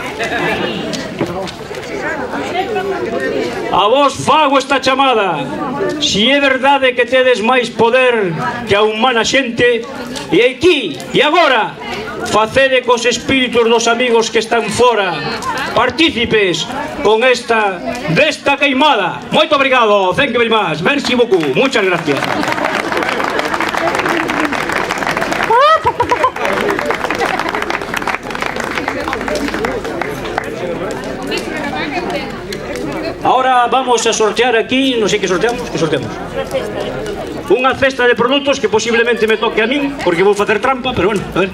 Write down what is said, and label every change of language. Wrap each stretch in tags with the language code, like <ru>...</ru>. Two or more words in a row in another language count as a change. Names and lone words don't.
<gl>A vos fago esta chamada. Si é verdade que tedes máis poder que a humana xente, e aquí, e agora, facede cos espíritus dos amigos que están fora, partícipes con desta queimada. Moito obrigado,</gl> <en>thank you very much,</en> <fr>merci beaucoup,</fr> <es>muchas gracias. Ahora vamos a sortear aquí,</es> <gl>non sei que sorteamos, unha cesta de produtos que posiblemente me toque a min, porque vou facer trampa, pero bueno, a ver.</gl>